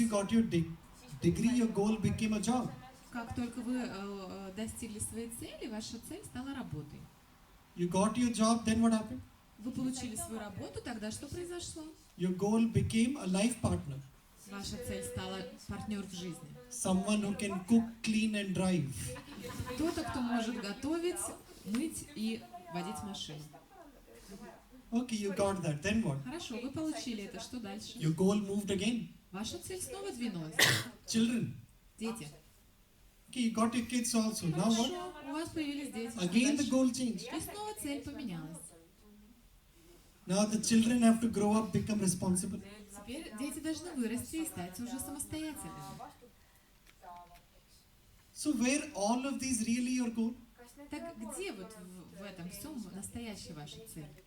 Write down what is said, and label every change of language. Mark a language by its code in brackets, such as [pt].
[en] you got your degree, your goal became a job. [ru] Как только вы достигли своей цели, ваша цель стала работой. [en] You got your job, then what happened? [ru] Вы получили свою работу, тогда что произошло? [en] Your goal became a life partner. [ru] Ваша цель стала партнер в жизни. [en] Someone who can cook, clean and drive. [ru] Кто-то, кто может готовить, мыть и водить машину. [en] Okay, you got that. Then what? [ru] Хорошо, вы получили это. Что дальше? [en] Your goal moved again. [ru] Ваша цель снова двинулась. [en] Children. [ru] Дети. [en] Okay, you got your kids also. Now what? [ru] Хорошо, у вас появились дети. Что [en] Again the [ru] дальше? [en] goal changed. [ru] И снова цель поменялась. [en] Now the children have to grow up, become responsible. [ru] Теперь дети должны вырасти и стать уже самостоятельными. [en] So where all of these really your goal? [ru] Так где вот в этом всем настоящая ваша цель?